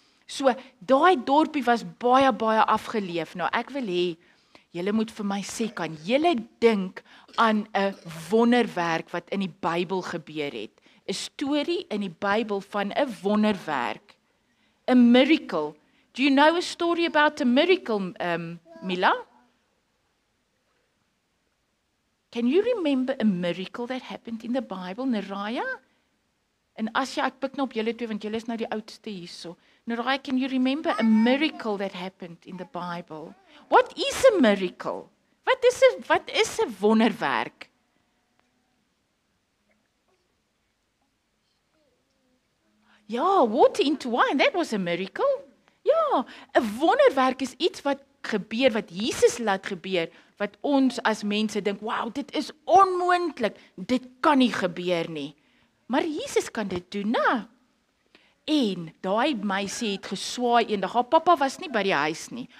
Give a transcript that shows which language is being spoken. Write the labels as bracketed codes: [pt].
[af] So, daai dorpie was baie afgeleef. Nou, ek wil hê julle moet vir my sê, kan julle dink aan 'n wonderwerk wat in die Bybel gebeur het? 'n Storie in die Bybel van 'n wonderwerk. [en] A miracle. Do you know a story about a miracle, Mila? Can you remember a miracle that happened in the Bible, Naraya? [af] En as jy, ek pik nou op julle twee, want julle is nou die oudste hierso. Naraya, [en] can you remember a miracle that happened in the Bible? What is a miracle? [af] Wat is 'n wonderwerk? [en] Ja, water into wine, that was a miracle. [af] Ja, 'n wonderwerk is iets wat gebeur, wat Jesus laat gebeur, wat ons as mense dink, wow, dit is onmoontlik, dit kan nie gebeur nie. Maar Jesus kan dit doen, né? En daai meisie het geswaai eendag, haar pappa was nie by die huis nie.